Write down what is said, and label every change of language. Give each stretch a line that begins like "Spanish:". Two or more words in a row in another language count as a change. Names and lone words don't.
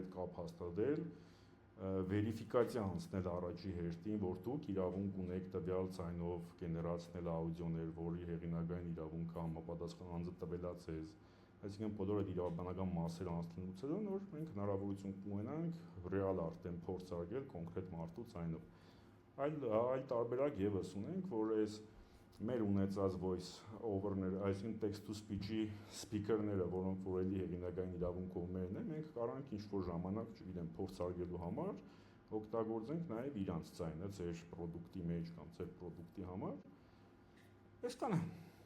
Armenian: կապ հաստատել, վերիֆիկացիա անցնել առաջի հերթին, որ դուք իրավունք ունեք տվյալ ձայնով գեներացնել աուդիոներ, որի հեղինակային իրավունքը համապատասխան անձը տվելա ձեզ, այսինքն բոլոր այդ իրավաբանական մասերը անցնելուց հետո նոր մենք հնարավորություն կունենանք ռեալ արդեն փորձարկել կոնկրետ մարդու ձայնով։ Այլ տարբերակ եւս ունենք, որ այս մեր ունեցած
English: voice over-
Armenian: ները, այսինքն
English: text to speech-
Armenian: ի սփիքերները, որոնք որ էլի հեղինակային իրավունքով մերն են, մենք կարանք ինչ-որ ժամանակ, չգիտեմ, փորձարկելու համար օգտագործենք նաև իրանց ձայնը ձեր պրոդուկտի մեջ կամ ձեր պրոդուկտի համար։ Այսքանը։